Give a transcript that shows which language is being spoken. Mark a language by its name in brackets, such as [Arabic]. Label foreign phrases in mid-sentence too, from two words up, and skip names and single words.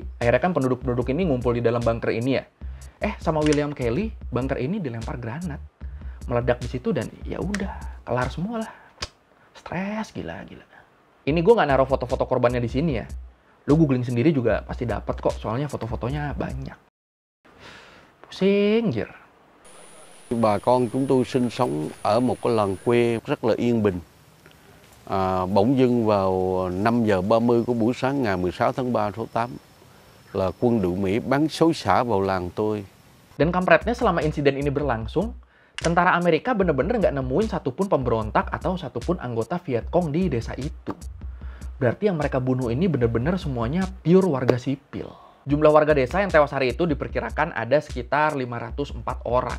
[Indonesian] Akhirnya kan penduduk-penduduk ini ngumpul di dalam bunker ini ya. Sama William Kelly, bunker ini dilempar granat. Meledak di situ dan ya udah, kelar semua lah. Stres gila. Ini gue nggak naruh foto-foto korbannya di sini ya. Lu googling sendiri juga pasti dapat kok, soalnya foto-fotonya banyak. Pusing, jir. [Vietnamese] Bà con chúng tôi sinh sống ở một cái làng quê rất là yên bình. Bỗng dưng vào 5 giờ 30 của buổi sáng ngày 16 tháng 3 số 8 là quân đội Mỹ bắn xối xả vào làng tôi. [Indonesian] Dan kampretnya selama insiden ini berlangsung, tentara Amerika bener-bener nggak nemuin satupun pemberontak atau satupun anggota Vietcong di desa itu. Berarti yang mereka bunuh ini bener-bener semuanya pure warga sipil. Jumlah warga desa yang tewas hari itu diperkirakan ada sekitar 504 orang.